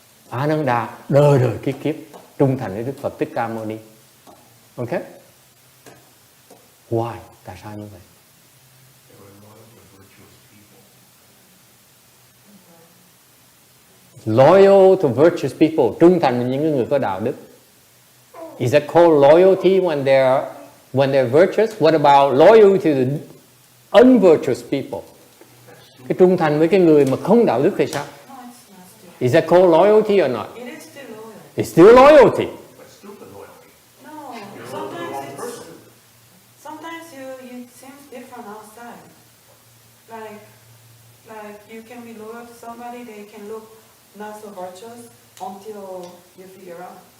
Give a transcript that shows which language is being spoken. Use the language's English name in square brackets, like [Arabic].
[Vietnamese] Ananda, đời kiếp trung thành với Đức Phật Thích Ca Mâu Ni. [English] Okay? Why? [Vietnamese] Tại sao như vậy? [English] Loyal to virtuous people, [Vietnamese] trung thành với những người có đạo đức. [English] Is that called loyalty when they're virtuous? What about loyalty to the unvirtuous people? [Vietnamese] Cái trung thành với cái người mà không đạo đức thì sao? [English] Is that called loyalty or not? It is still loyal. It's still loyalty. But stupid loyalty. No, You're loyal to the wrong person. sometimes you seem different outside. Like you can be loyal to somebody, they can look not so virtuous until you figure out.